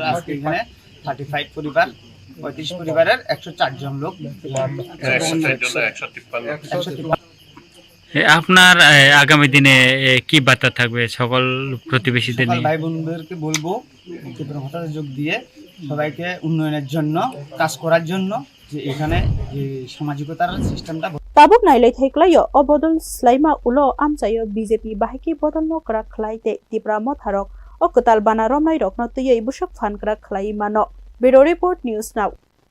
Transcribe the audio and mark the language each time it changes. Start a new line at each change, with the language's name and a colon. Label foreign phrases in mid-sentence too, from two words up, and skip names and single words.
Bangla: আজকে এখানে 35 পরিবার 35 পরিবারের 104 জন লোক 153 আপনার আগামী দিনে কি বার্তা থাকবে সকল প্রতিবেশীদের নিয়ে ভাই বোনদেরকে বলবো ত্রিপুরা ভাতাতে যোগ দিয়ে সবাইকে উন্নয়নের জন্য কাজ করার জন্য যে এখানে যে সামাজিকতার সিস্টেমটা
Kok Borok: Tabuk nailai thaiklayo obodol slaima ulo amchayo BJP bahiki bodolno kra khlaite Tripura Motharok okutal bana romnai rokno tuyei bushok fan kra khlai mano Bureau Report News Now